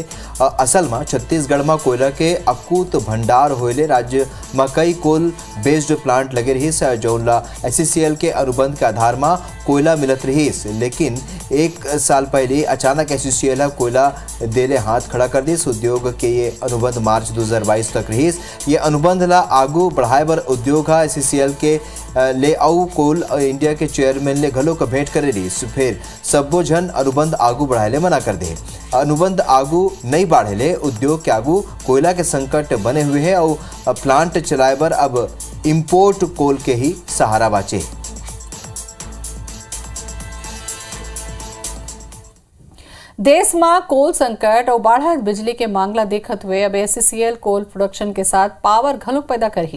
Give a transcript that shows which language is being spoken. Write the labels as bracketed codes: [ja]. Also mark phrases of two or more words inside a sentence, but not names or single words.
[hne] असल में छत्तीसगढ़ में कोयला के अकूत भंडार होले राज्य में कई [en] coal based plant [hne] लगे रही जौन ला SCCL के अनुबंध के आधार में कोयला मिलत रही, लेकिन एक साल पहले अचानक SCCL कोयला देले हाथ खड़ा कर दी। उद्योग के ये अनुबंध मार्च 2022 तक रही। ये अनुबंध ला आगू बढ़ाए बर उद्योग SCCL के ले आउ कोल इंडिया के चेयरमैन ले घलो का भेंट करे रही, फिर सबो जन अनुबंध आगू बढ़ाए ले मना कर दे। अनुबंध आगू नहीं बढ़े ले उद्योग के आगू कोयला के संकट बने हुए हैं और प्लांट चलाए बर अब [en] import coal [hne] के ही सहारा बाचे। देश में कोल संकट और बढ़त बिजली के मांगला देखत हुए अब SCCL [en] coal production [hne] के साथ पावर घलोक पैदा करही।